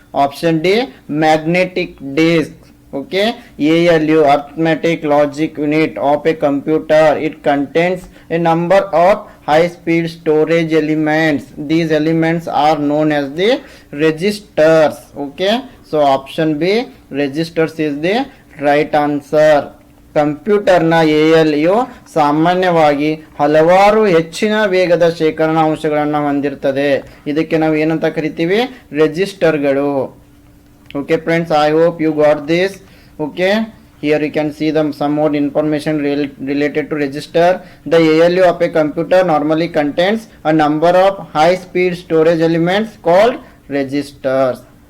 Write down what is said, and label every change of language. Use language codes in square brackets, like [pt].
[en] Option D, magnetic disk. Okay, ALU, arithmetic logic unit of a computer. It contains a number of high speed storage elements. These elements are known as the registers. Okay, so option B, registers is the right answer. [kn] ಕಂಪ್ಯೂಟರ್ನ ALU ಸಾಮಾನ್ಯವಾಗಿ ಹಲವಾರು ಹೆಚ್ಚಿನ ವೇಗದ ಶೇಖರಣಾ ಅಂಶಗಳನ್ನು ಹೊಂದಿರುತ್ತದೆ. ಇದಕ್ಕೆ ನಾವು ಏನಂತ ಕರಿತೀವಿ? ರೆಜಿಸ್ಟರ್ಗಳು. [en] Okay friends, I hope you got this. Okay, here you can see some more information related to register. The ALU of a computer normally contains a number of high speed storage elements called registers.